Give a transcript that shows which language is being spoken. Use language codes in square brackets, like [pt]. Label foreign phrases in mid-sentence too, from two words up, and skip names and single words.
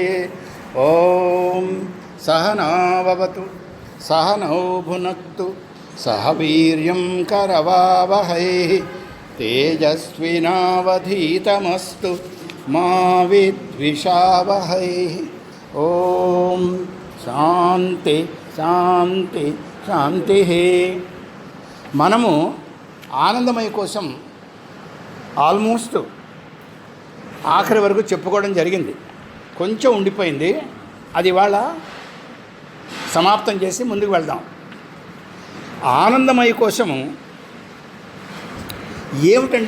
[sa] ॐ सहनाववतु सहनौ भुनक्तु सह वीर्यं करवावहै तेजस्विनावधीतमस्तु मा विद्विषावहै। ॐ शान्ति शान्ति శాంతి. [te] మనము ఆనందమయ కోసం ఆల్మోస్ట్ ఆఖరి వరకు చెప్పుకోవడం జరిగింది. కొంచెం ఉండిపోయింది, అది ఇవాళ సమాప్తం చేసి ముందుకు వెళ్దాం. ఆనందమయ కోసము ఏమిటండి?